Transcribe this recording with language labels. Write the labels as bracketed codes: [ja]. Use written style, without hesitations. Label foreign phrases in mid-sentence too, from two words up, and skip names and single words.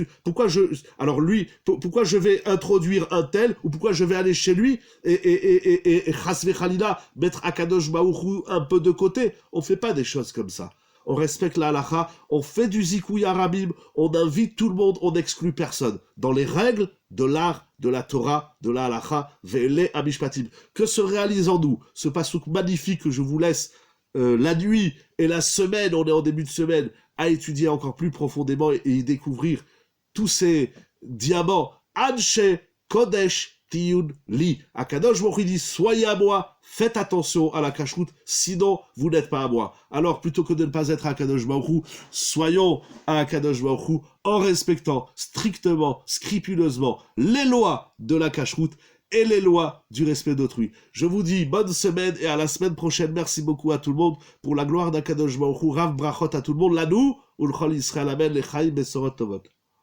[fr] Pourquoi pourquoi je vais introduire un tel, ou pourquoi je vais aller chez lui, et [he] חס וחלילה, [fr] mettre [he] הקדוש ברוך הוא [fr] un peu de côté? On fait pas des choses comme ça. On respecte la halakha, on fait du [he] זיכוי הרבים, [fr] on invite tout le monde, on n'exclut personne. Dans les règles de l'art, de la Torah, de la halakha, [he] ואלה המשפטים. [fr] Que se réalise en nous ce pasouk magnifique que je vous laisse la nuit et la semaine, on est en début de semaine, à étudier encore plus profondément et y découvrir tous ces diamants. [he] אנשי קודש תהיון לי. הקדוש ברוך הוא [fr] dit, soyez à moi, faites attention à la cacheroute, sinon vous n'êtes pas à moi. Alors plutôt que de ne pas être à [he] הקדוש ברוך הוא, [fr] soyons à [he] הקדוש ברוך הוא [fr] en respectant strictement, scrupuleusement les lois de la cacheroute et les lois du respect d'autrui. Je vous dis bonne semaine et à la semaine prochaine. Merci beaucoup à tout le monde pour la gloire [he] הקדוש ברוך הוא. רב ברכות [fr] à tout le monde. [he] לנו ולכל ישראל אמן לחיים בשורות טובות.